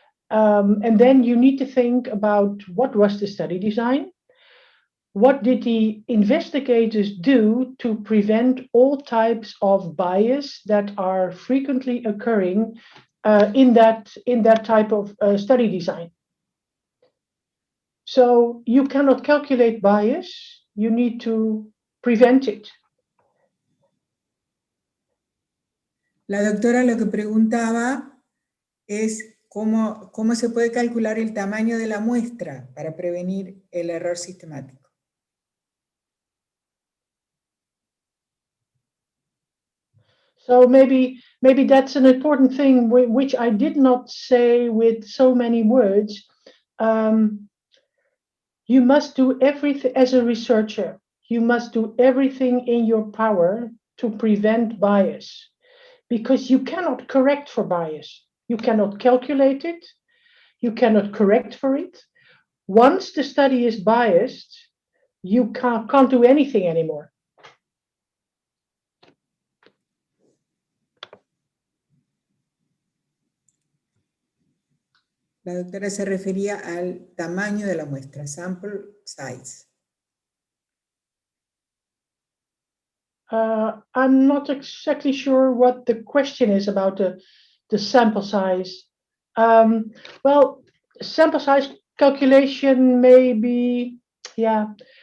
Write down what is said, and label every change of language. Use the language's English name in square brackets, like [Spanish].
[English] And then you need to think about what was the study design, what did the investigators do to prevent all types of bias that are frequently occurring in that type of study design. So you cannot calculate bias, you need to prevent it. [Spanish] La doctora lo que preguntaba es cómo se puede calcular el tamaño de la muestra para prevenir el error sistemático. [English] So maybe that's an important thing which I did not say with so many words. You must do everything as a researcher. You must do everything in your power to prevent bias, because you cannot correct for bias. You cannot calculate it. You cannot correct for it. Once the study is biased, you can't do anything anymore. [Spanish] La doctora se refería al tamaño de la muestra, [English] sample size. I'm not exactly sure what the question is about the sample size. Well, sample size calculation may be, yeah.